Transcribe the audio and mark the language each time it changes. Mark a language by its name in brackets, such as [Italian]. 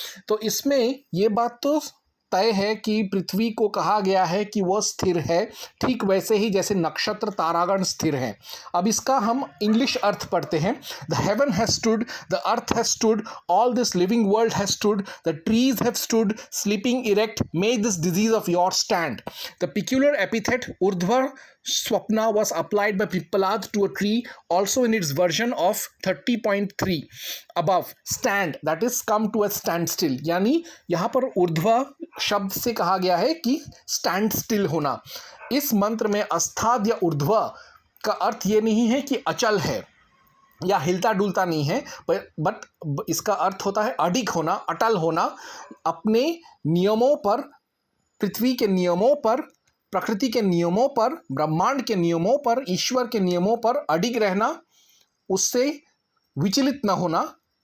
[Hindi] तो इसमें ये बात तो तय है कि पृथ्वी को कहा गया है कि वह स्थिर है, ठीक वैसे ही जैसे नक्षत्र तारागण स्थिर हैं। अब इसका हम इंग्लिश अर्थ पढ़ते हैं। [English] The heaven has stood, the earth has stood, all this living world has stood, the trees have stood sleeping erect, may this disease of your stand. The peculiar epithet ऊर्ध्व स्वप्ना was applied by Pippalad to a tree also in its version of 30.3 above। stand, that is come to a standstill, [Hindi] यानी यहाँ पर ऊर्ध्व शब्द से कहा गया है कि स्टैंड स्टिल होना। इस मंत्र में अस्ताद् या ऊर्ध्व का अर्थ ये नहीं है कि अचल है, या हिलता डुलता नहीं है, बट इसका अर्थ होता है अडिग होना, अटल होना, अपने नियमों पर, पृथ्वी के नियमों पर, प्रकृति के नियमों पर, ब्रह्मांड के नियमों पर, ईश्वर के नियमों पर अडिग रहना, उससे विचलित न होना।